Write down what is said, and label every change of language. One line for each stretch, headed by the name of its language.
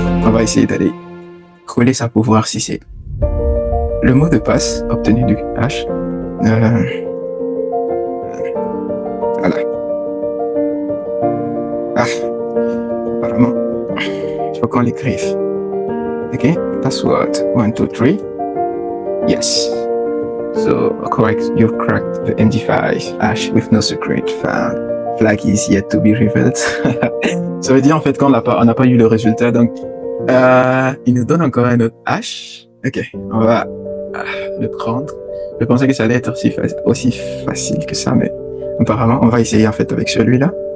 French: On va essayer d'aller coller ça pour voir si c'est le mot de passe obtenu du hash. Voilà. Apparemment il faut qu'on l'écrive.
English: Ok, password 123. Yes. So correct, you've cracked the MD5 hash with no secret found. Flag is yet to be revealed.
French: Ça veut dire en fait qu'on n'a pas eu le résultat. Donc il nous donne encore un autre hash. Ok, on va le prendre. Je pensais que ça allait être aussi facile que ça, mais apparemment on va essayer en fait avec celui-là.